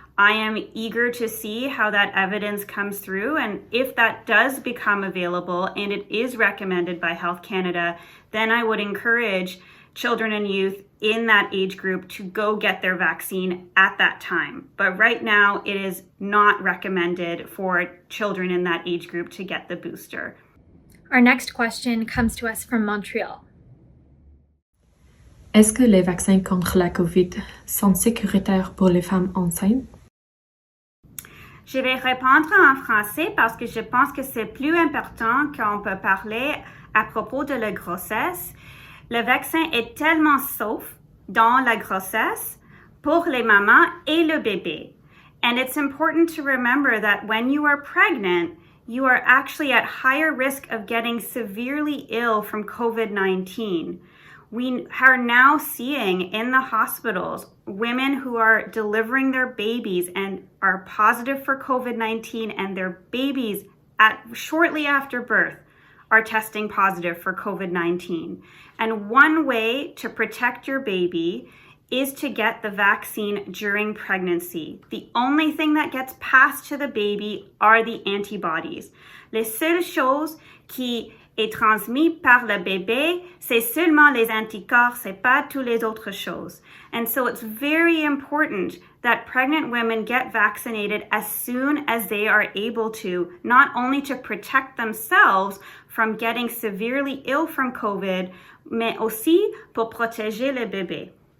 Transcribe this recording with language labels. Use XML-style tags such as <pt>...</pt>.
<en>I am eager to see how that evidence comes through, and if that does become available and it is recommended by Health Canada, then I would encourage children and youth in that age group to go get their vaccine at that time. But right now, it is not recommended for children in that age group to get the booster. Our next question comes to us from Montreal.</en> <fr>Est-ce que les vaccins contre la COVID sont sécuritaires pour les femmes enceintes? Je vais répondre en français parce que je pense que c'est plus important qu'on peut parler à propos de la grossesse. Le vaccin est tellement sauf dans la grossesse pour les mamans et le bébé.</fr> <en>And it's important to remember that when you are pregnant, you are actually at higher risk of getting severely ill from COVID-19. We are now seeing in the hospitals women who are delivering their babies and are positive for COVID-19, and their babies shortly after birth are testing positive for COVID-19. And one way to protect your baby is to get the vaccine during pregnancy. The only thing that gets passed to the baby are the antibodies.</en> <fr>Les seules choses qui est transmis par le bébé, c'est seulement les anticorps, c'est pas toutes les autres choses.</fr> <en>And so it's very important that pregnant women get vaccinated as soon as they are able to, not only to protect themselves from getting severely ill from COVID,</en> <fr>mais aussi pour protéger le bébé.</fr>